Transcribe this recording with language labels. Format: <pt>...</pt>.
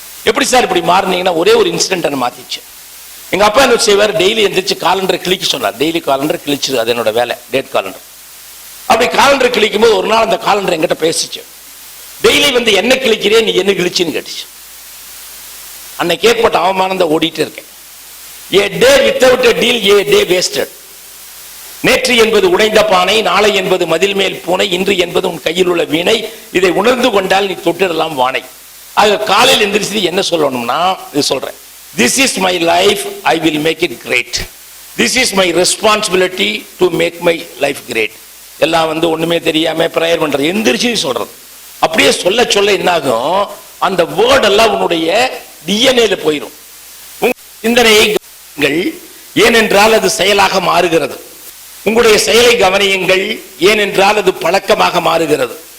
<ta>எப்படி சார் இப்படி மாறினீங்கன்னா, ஒரே ஒரு இன்சிடென்ட் என்ன மாத்திச்சு. எங்க அப்பா என்ன செய்வார், டெய்லி எந்திரிச்சு காலண்டரை கிழிக்க சொன்னார். டெய்லி காலண்டர் கிழிச்சு, அது என்னோட வேலை, டேட் காலண்டர். அப்படி காலண்டர் கிழிக்கும் போது ஒரு நாள் அந்த காலண்டர் என்கிட்ட பேசிச்சு. டெய்லி வந்து என்ன கிழிக்கிறே, நீ என்ன கிழிச்சுன்னு கேட்டுச்சு. அன்னைக்கு ஏற்பட்ட அவமானத்தை ஓடிட்டு இருக்கேன்.</ta> <en>A day without a deal, a day wasted.</en> <ta>நேற்று என்பது உடைந்த பானை, நாளை என்பது மதில் மேல் பூனை, இன்று என்பது உன் கையில் உள்ள வீணை, இதை உணர்ந்து கொண்டால் நீ தொட்டிடலாம் வானை. ஆக காலையில் எந்திரிச்சு என்ன சொல்லணும்னா, இது சொல்றேன்.</ta> <en>This is my life, I will make it great. This is my responsibility to make my life great.</en> <ta>எல்லாம் வந்து ஒண்ணுமே தெரியாம பிரேயர் பண்றது, எந்திரிச்சு சொல்றது. அப்படியே சொல்ல சொல்ல என்னாகும், அந்த வேர்ட் எல்லாம் உன்னுடைய டிஎன்ஏல போயிடும். சிந்தனையை கவனியுங்கள், ஏனென்றால் அது செயலாக மாறுகிறது. உங்களுடைய செயலை கவனியுங்கள், ஏனென்றால் அது பழக்கமாக மாறுகிறது.</ta>